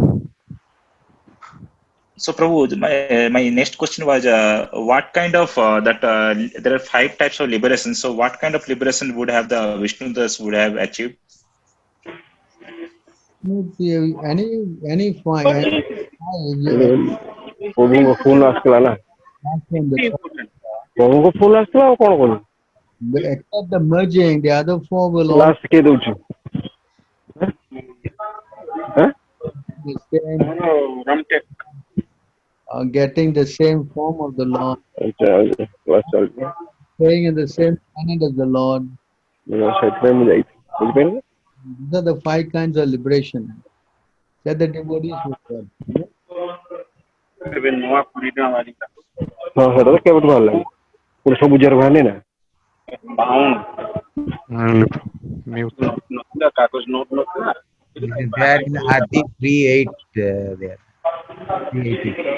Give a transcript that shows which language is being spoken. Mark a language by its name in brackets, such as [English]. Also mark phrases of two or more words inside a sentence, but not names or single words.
[English] So, Prabhu, my next question was, what kind of there are 5 types of liberation. So, what kind of liberation would have the Vishnu Das would have achieved? No, any five, [Odia] ପ୍ରଭୁଙ୍କ ଫୋନ୍ ଆସିଥିଲା ନା [English] from the top. [Odia] ପ୍ରଭୁଙ୍କ ଫୋନ୍ ଆସିଥିଲା ଆଉ କଣ କରିବୁ [English] Except the merging, the other four will all [Odia] ଲାଷ୍ଟ ଶିଖେଇ ଦଉଛି [English] be the same, getting the same form of the Lord, [Odia] କ୍ଲାସ୍ ଚାଲିଛି [English] staying in the same planet as the Lord. [Odia] ସେଥିପାଇଁ ମୁଁ ଯାଇଥିଲି ବୁଝିପାରିଲେ [English] These are the 5 kinds of liberation that the devotees will get. [Odia] ହଁ ସେଇଟା ତ କେବେଠୁ ବାହାରିଲାଣି ପୁଣି ସବୁ ଜର ବାହାରିଲେ ନା [English] Mute. [Odia] କାଗଜ ନୋଟ ନଥିଲା [English] They are in Adi 3:8 there. 380.